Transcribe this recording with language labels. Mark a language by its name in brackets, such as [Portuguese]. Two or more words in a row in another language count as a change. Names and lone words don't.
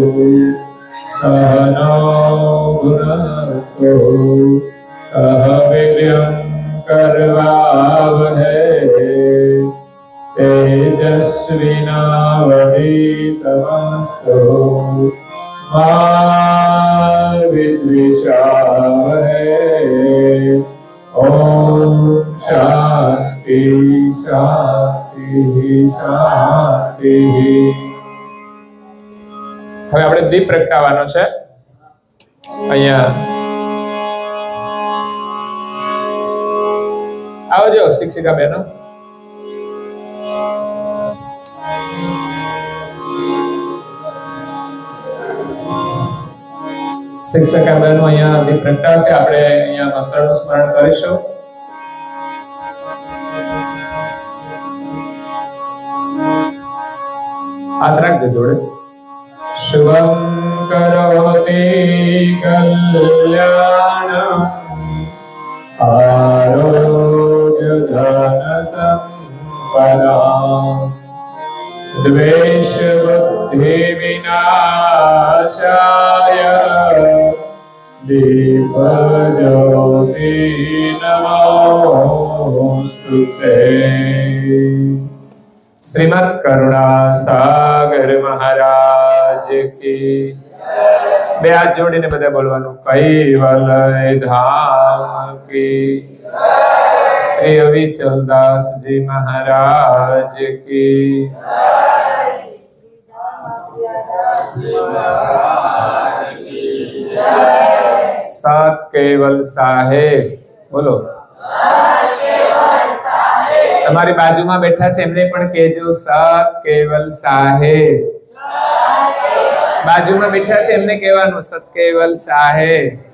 [Sanskrit] सहनौ भुनक्तु सह वीर्यं करवावहै तेजस्विनावधीतमस्तु मा विद्विषावहै ॐ शान्ति शान्ति शान्ति [Gujarati] હવે આપણે દીપ પ્રગટાવવાનો છે અહીંયા આવજો શિક્ષિકા બહેનો શિક્ષિકા બહેનો અહીંયા દીપ પ્રગટાવશે આપણે અહીંયા મંત્રનું સ્મરણ કરીશું હાથ રાખજો જોડે [Sanskrit] शुभं करोति कल्याणम् आरोग्य धन सम्पदाम् द्वेष बुद्धि विनाशाय दीप ज्योति नमोस्तुते [Hindi] श्रीमद करुणा सागर महाराज की [Gujarati] બે હાથ જોડીને બધા બોલવાનું [Hindi] कैवल्य धाम की श्री अविचलदासजी महाराज की [Gujarati] સાત કેવલ સાહેબ બોલો તમારી બાજુમાં બેઠા છે એમને પણ કહેજો સત કેવલ સાહેબ બાજુમાં બેઠા છે એમને કહેવાનું સત કેવલ સાહેબ